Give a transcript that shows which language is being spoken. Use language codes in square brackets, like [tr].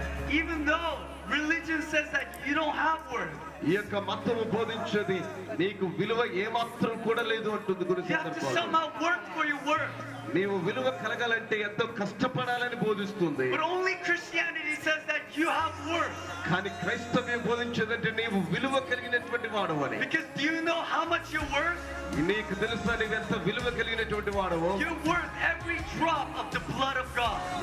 [en] Even though religion says that you don't have worth, [te] ఈ యొక్క మతము బోధించేది నీకు విలువ ఏమాత్రం కూడా లేదు అంటుంది గురు [en] you have to [te] సందర్భాలు. [en] somehow work for your worth. [te] నీవు విలువ కలగాలంటే ఎంతో కష్టపడాలని బోధిస్తుంది. [en] But only Christianity says that you have worth. [te] కానీ క్రైస్తవ్యం బోధించేదంటే నీవు విలువ కలిగినటువంటి వాడు అని. [en] Because do you know how much you're worth? [te] నీకు తెలుసా నీవు ఎంత విలువ కలిగినటువంటి వాడవు. [en] You're worth every drop of the blood of God.